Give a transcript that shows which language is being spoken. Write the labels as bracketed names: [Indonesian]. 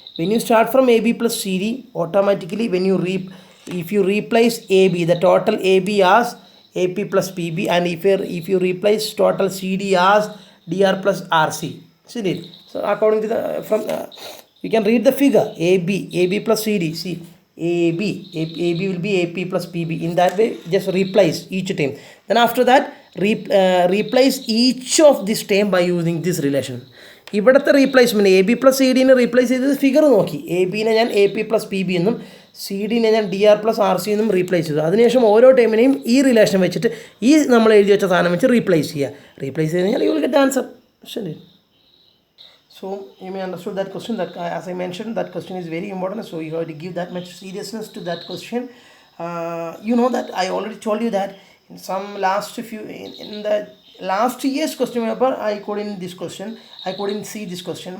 [English] When you start from AB plus CD, automatically when you if you replace AB, the total AB as AP plus PB, and if you replace total CD as DR plus RC. See it. So according to the you can read the figure. AB plus CD. See, AB will be AP plus PB. In that way, just replace each term. Then after that, replace each of this term by using this relation. [Malayalam] ഇവിടുത്തെ replacement A B plus C ഡിനെ replace ചെയ്തത് figure നോക്കി. A ബിനെ ഞാൻ A P plus P B എന്നും C ഡിനെ ഞാൻ D R plus R C എന്നും replace ചെയ്തു. അതിനുശേഷം ഓരോ ടൈമിനെയും ഈ റിലേഷൻ വെച്ചിട്ട് ഈ നമ്മൾ എഴുതി വെച്ച സാധനം വെച്ച് റീപ്ലേസ് ചെയ്യുക. റീപ്ലേസ് ചെയ്ത് കഴിഞ്ഞാൽ [English] You will get answer. [Malayalam] ശരി. [English] So you may understood that question. That as I mentioned, that question is very important. So you have to give that much seriousness to that question. You know that I already told you that in some in the last year's question paper, I couldn't see this question.